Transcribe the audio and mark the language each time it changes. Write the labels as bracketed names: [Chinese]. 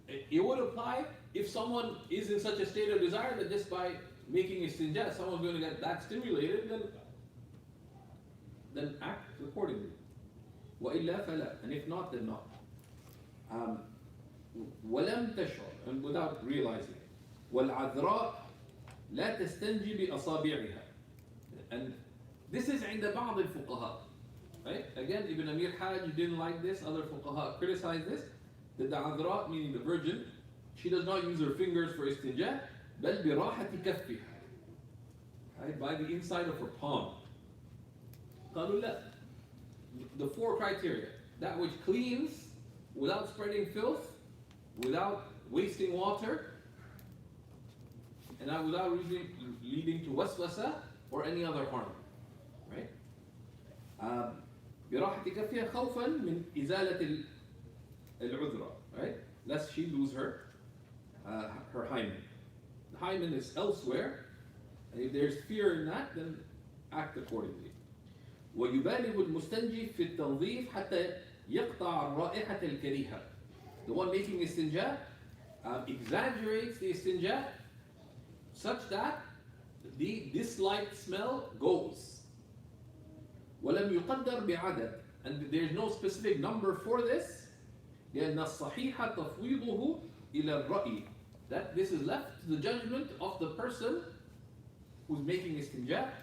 [English] It would apply if someone is in such a state of desire that just by making istinja, someone's going to get that stimulated, then act accordingly. [Arabic] وإلا فلا, [English] and if not, then not. [Arabic] ولم تشعر, [English] and without realizing it. [Arabic] والعذراء لا تستنجي بأصابعها. [English] And this is [Arabic] عند بعض الفقهاء. [English] Right? Again, Ibn Amir Hajj didn't like this. Other fuqaha criticized this. That the adra, meaning the virgin, she does not use her fingers for istinja, [Arabic] بل براحة كفها. [English] Right? By the inside of her palm. [Arabic] قالوا لا. [English] The four criteria: that which cleans without spreading filth, without wasting water, and not without leading to waswasa or any other harm. Right? [Arabic] براحة كفها خوفا من إزالة العذرة. [English] Right? Lest she lose her hymen. The hymen is elsewhere, and if there's fear in that, then act accordingly. [Arabic] ويبالغ المستنجي في التنظيف حتى يقطع الرائحة الكريهة. [English] The one making istinja exaggerates the istinja such that the disliked smell goes. [Arabic] ولم يقدر بعدد, [English] and there is no specific number for this. [Arabic] لأن الصحيح تفويضه إلى الرأي, [English] that this is left to the judgment of the person who's making istinja.